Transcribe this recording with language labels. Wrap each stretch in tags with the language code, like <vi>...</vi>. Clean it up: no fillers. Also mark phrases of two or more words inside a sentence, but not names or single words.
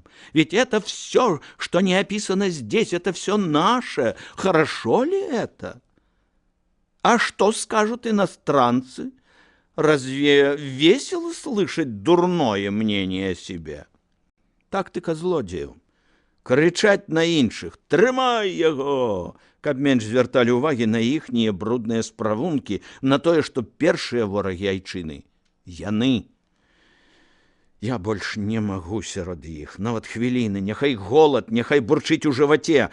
<ru>Ведь это все, что не описано здесь, это все наше. Хорошо ли это? А что скажут иностранцы? Разве весело слышать дурное мнение о себе?</ru> <be>Тактика злодзеяў. Крычаць на іншых: «Трымай яго!», каб менш звярталі ўвагі на іхнія брудныя справункі, на тое, што першыя ворагі айчыны — яны. Я больш не магу сярод іх, нават хвіліны, няхай голад, няхай бурчыць у жываце.</be>